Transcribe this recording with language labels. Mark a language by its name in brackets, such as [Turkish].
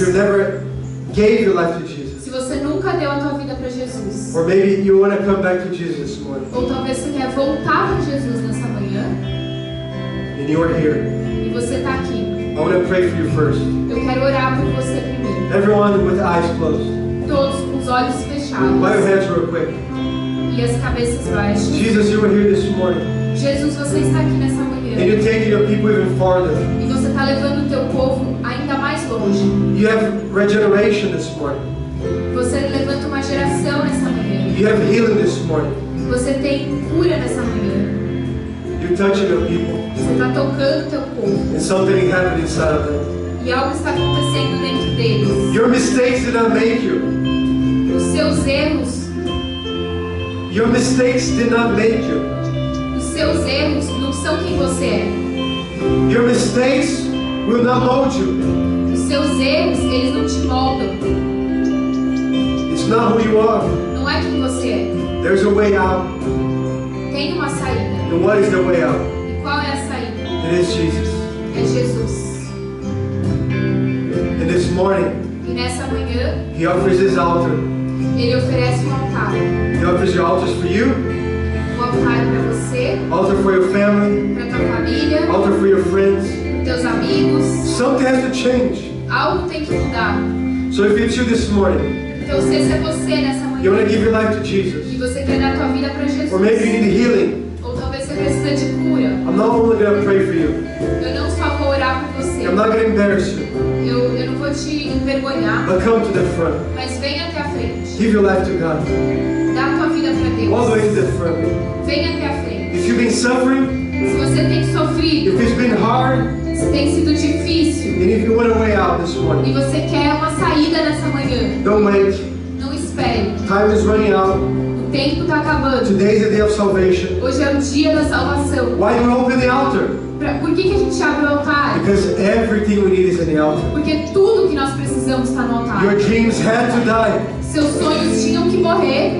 [English] you never gave your life to Jesus, [Portuguese] se você nunca deu a tua vida para Jesus, [English] or maybe you want to come back to Jesus this morning, [Portuguese] ou talvez você quer voltar para Jesus nessa manhã [English] and you are here, [Portuguese] e você está aqui, [English] I want to pray for you first. [Portuguese] eu quero orar por você primeiro. [English] Everyone with eyes closed. [Portuguese] Todos com os olhos [English] Bow your [Portuguese] fechados [English] heads real quick. [Portuguese] e as cabeças baixas. [English] Jesus, you are here this morning, [Portuguese] Jesus, você está aqui nessa [English] and [Portuguese] manhã [English] you're taking your people even farther. [Portuguese] e você está levando o teu povo ainda mais longe. [English] You have regeneration this morning. [Portuguese] Você levanta uma geração nessa manhã. [English] You have healing this morning. [Portuguese] Você tem cura nessa manhã. [English] You're touching your people, [Portuguese] Você está tocando o teu povo [English] and something happened inside of them. [Portuguese] e algo está acontecendo dentro deles. [English] Your mistakes did not make you. [Portuguese] Os seus erros, [English] Your mistakes did not make you. [Portuguese] os seus erros não são quem você é. [English] Your mistakes will not mold you. [Portuguese] Os seus erros, eles não te moldam. [English] It's not who you are. [Portuguese] Não é quem você é. [English] There's a way out. [Portuguese] Tem uma saída. [English] And what is the way out? [Portuguese] E qual é a saída? [English] It is Jesus. [Portuguese] É Jesus. [English] And this morning, [Portuguese] E nessa manhã, [English] He offers His altar. [Portuguese] Ele oferece um altar. [English] He offers your altars for you, [Portuguese] Um altar para você, [English] altar for your family, [Portuguese] para tua família, [English] altar for your friends. [Portuguese] para teus amigos. [English] Something has to change. [Portuguese] Algo tem que mudar. [English] So if it's you this morning, [Portuguese] Então, se esse é você nessa [English] you want [Portuguese] manhã [English] to give your life to [Portuguese] e [English] Jesus, [Portuguese] você quer dar tua vida para Jesus, [English] or maybe you need healing, [Portuguese] ou talvez você precisa de cura, [English] I'm not only going to pray for you. [Portuguese] eu não só vou orar por você. [English] I'm not going to embarrass you, [Portuguese] Eu não vou te envergonhar, [English] but come to the front. [Portuguese] mas venha até a frente. [English] Give your life to God. [Portuguese] Dá a tua vida para [English] All the way [Portuguese] Deus. [English] to the front. [Portuguese] Venha até a frente. [English] If you've been suffering, [Portuguese] Se você tem sofrido, [English] if it's been hard, [Portuguese] se tem sido difícil [English] and if you want a way out this [Portuguese] e [English] morning, [Portuguese] você quer uma saída nessa manhã, [English] don't wait. [Portuguese] não espere. [English] Time is running out. [Portuguese] O O tempo está acabando. [English] Today is the day of salvation. [Portuguese] Hoje é o dia da salvação. [English] Why do we open the altar? [Portuguese] Por que a gente abre o altar? [English] Because everything we need is in the altar. [Portuguese] Porque tudo que nós precisamos está no altar. [English] Your dreams had to die [Portuguese] Seus sonhos tinham que morrer